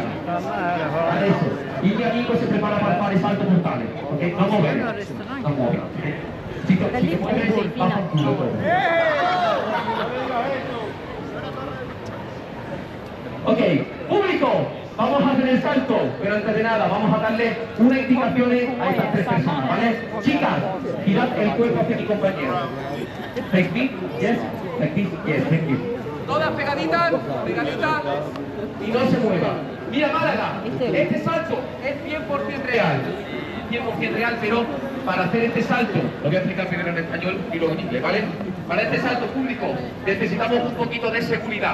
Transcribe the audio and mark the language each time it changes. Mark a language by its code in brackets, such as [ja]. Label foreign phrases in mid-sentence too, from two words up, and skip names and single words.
[it] Adesso il mio amico si prepara per fare il salto mortale, ok? Non muovere, non muovere. Si può vedere, va a culo. [es] Ok, público, vamos a hacer el salto, pero antes de nada vamos a darle una indicación a estas tres personas, ¿vale? Chicas, girad el cuerpo hacia mi compañero. [en] Like me, yes, like this, yes, thank you. [es] Todas pegaditas, pegaditas y no se muevan. Mira Málaga, este salto es 100% real. 100% real, pero para hacer este salto, lo voy a explicar primero en español y luego en inglés, ¿vale? Para este salto público necesitamos un poquito de seguridad.